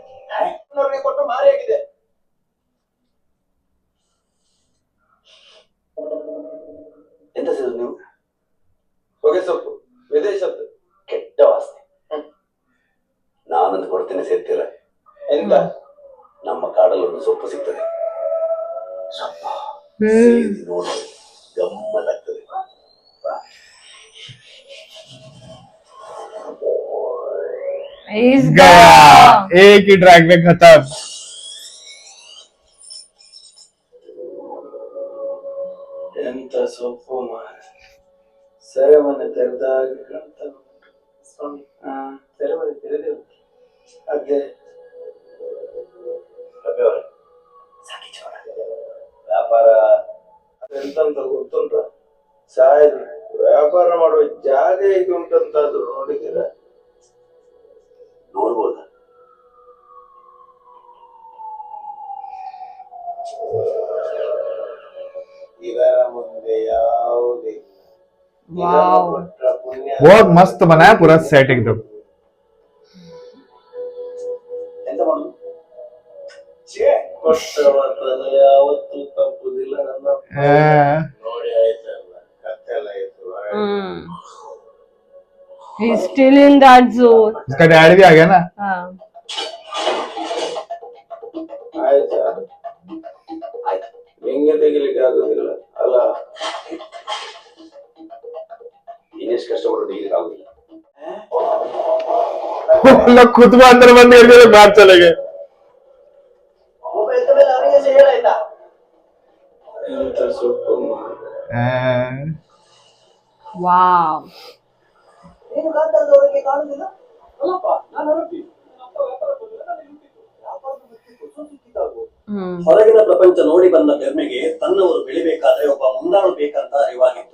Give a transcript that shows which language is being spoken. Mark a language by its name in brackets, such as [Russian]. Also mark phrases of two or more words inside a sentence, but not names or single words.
[Kannada] ಕೊಟ್ಟು ಮಾರಿ ಆಗಿದೆ. ಎಂತ ಸಿಗೋದು ನೀವು? ಹೊಗೆ ಸೊಪ್ಪು, ವಿದೇಶದ್ದು, ಕೆಟ್ಟ ವಾಸನೆ. ನಾನೊಂದು ಕೊಡ್ತೇನೆ, ಸೇರ್ತೀರ? ಎಂತ? ನಮ್ಮ ಕಾಡಲ್ಲೊಂದು ಸೊಪ್ಪು ಸಿಗ್ತದೆ. ಸೊಪ್ಪು ನೋಡಿ ಗಮ್ಮತ್ತಾಗ್ತದೆ. [Hindi] गया एक ही ट्रैक में खत्म. [Kannada] ಎಂತ ಸೊಪ್ಪು ಮಾರ, ಸೆರೆಮನೆ ತೆರೆದಾಗ ಕಾಣ್ತಾ ಉಂಟು ಸ್ವಾಮಿ. ಸೆರೆಮನೆ ತೆರೆದೇ ಉಂಟು. ಅದೇ ಸಾಕಿ ಚೋರ ವ್ಯಾಪಾರ ಎಂತಂತ ಗೊತ್ತುಂಟ? ಸಾಯದು ವ್ಯಾಪಾರ ಮಾಡುವ ಜಾಗ ಇದು ಉಂಟಂತಾದ್ರು ನೋಡಿದ್ದೀರ? ನೋಡ್ಬೋದ? ಇದರ ಮುಂದೆ ಯಾವುದೇ [Hindi] बहुत मस्त बना है पूरा सेट एकदम. [Kannada] ಎಂತ ಮಾಡುದು? ಕೊಟ್ಟವತನ ಯಾವತ್ತೂ ತಪ್ಪುದಿಲ್ಲ. ನನ್ನ ನೋಡಿ ಆಯ್ತಲ್ಲ, ಕತ್ತೆಲ್ಲ ಆಯ್ತು. [English] He's still in that zone. [Hindi] इसका डैड भी आ गया ना. [Kannada] ಆಯ್ತಾ? ಆಯ್ತು, ನಿಂಗೆ ತೆಗಿಲಿಕ್ಕೆ ಆಗುದಿಲ್ಲ ಅಲ್ಲ. ಇನ್ನೆಷ್ಟು ಕಷ್ಟಪಟ್ಟು ತೆಗಿಲಿಕ್ಕೆ ಆಗುದಿಲ್ಲ. [Hindi] लोग खुद को अंदर बंद करके बाहर चले गए. [Kannada] ಒಬ್ಬ ಎದ್ದ ಮೇಲೆ ಅವನಿಗೆ ಸಹ ಹೇಳಾಯ್ತಾ? ಎಂತ ಸೊಪ್ಪು ಮಾರ. [English] Wow. [Kannada] ನೀನು ಕಾಂತಾರದವರಿಗೆ ಕಾಣುದಿಲ್ಲ? ಅಲ್ಲಪ್ಪ, ನಾನು ಹೊರಟಿ. ಹೊರಗಿನ ಪ್ರಪಂಚ ನೋಡಿ ಬಂದ ಬೆರ್ಮೆಗೆ ತನ್ನವರು ಬೆಳಿಬೇಕಾದ್ರೆ ಒಬ್ಬ ಮುಂದಾಳು ಬೇಕಂತ ಅರಿವಾಗಿತ್ತು.